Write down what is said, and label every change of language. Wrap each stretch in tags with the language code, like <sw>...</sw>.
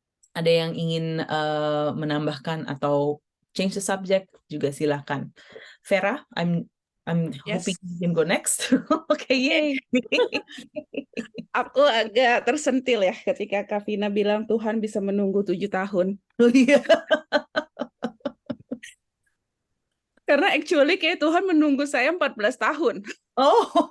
<id>Ada yang ingin menambahkan atau</id> <en>change the subject</en> <id>juga silakan.</id> <en>Vera, I'm hoping you can go next. Okay, yay.</en> <id>Aku agak tersentil ya ketika Kak Vina bilang Tuhan bisa menunggu 7 tahun. Oh iya. Karena actually kayak Tuhan menunggu saya 14 tahun. Oh.</id>